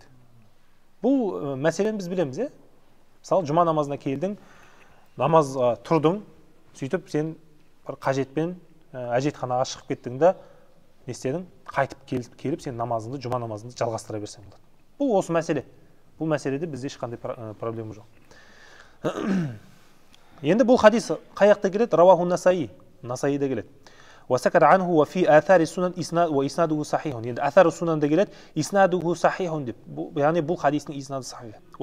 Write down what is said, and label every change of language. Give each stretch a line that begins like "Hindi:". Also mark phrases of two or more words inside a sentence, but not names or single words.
Kazakh: Бұл мәселені біз білеміз, Мысалы, жұма намазына келдің, намазға тұрдың, сөйтіп сен бір қажетпен әжетханаға шығып кеттің де, не істедің? Қайтып келіп сен намазыңды, жұма намазыңды жалғастыра берсең болады. Бұл осы мәселе. Бұл мәселеде бізде ешқандай проблема жоқ. Енді бұл хадис қаяқта келеді? Раваху Насаи. Насаида келеді.
Arabic: وسكت عنه وفي آثار السنن وإسناده صحيح. يعني آثار السنن ده جلت إسناده صحيح. يعني
Kazakh: бұл хадистің
Arabic: إسناده صحيح.